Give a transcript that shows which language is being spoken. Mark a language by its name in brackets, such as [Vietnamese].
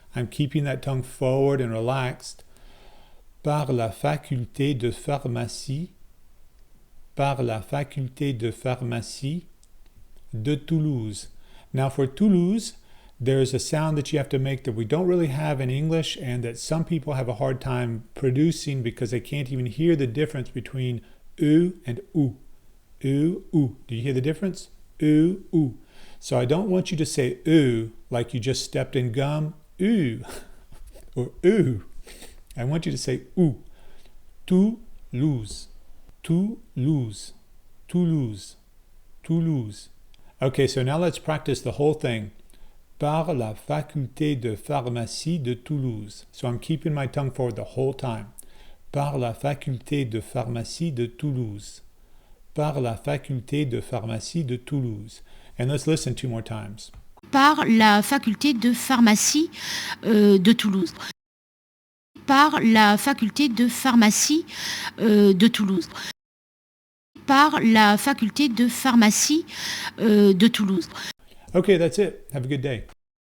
[English] I'm keeping that tongue forward and relaxed. [French] Par la faculté de pharmacie, par la faculté de pharmacie de Toulouse. [English] Now for Toulouse, there's a sound that you have to make that we don't really have in English and that some people have a hard time producing because they can't even hear the difference between U and U. U, U. Do you hear the difference? U, U. So I don't want you to say U like you just stepped in gum. U. Or ooh. I want you to say ou. Toulouse, Toulouse, Toulouse, Toulouse. Okay, so now let's practice the whole thing. [French] Par la faculté de pharmacie de Toulouse. [English] So I'm keeping my tongue forward the whole time. [French] Par la faculté de pharmacie de Toulouse. Par la faculté de pharmacie de Toulouse. [English] And let's listen 2 more times. [French] Par la faculté de pharmacie de Toulouse. Par la faculté de pharmacie de Toulouse. Par la faculté de pharmacie de Toulouse. [English] Okay, that's it. Have a good day.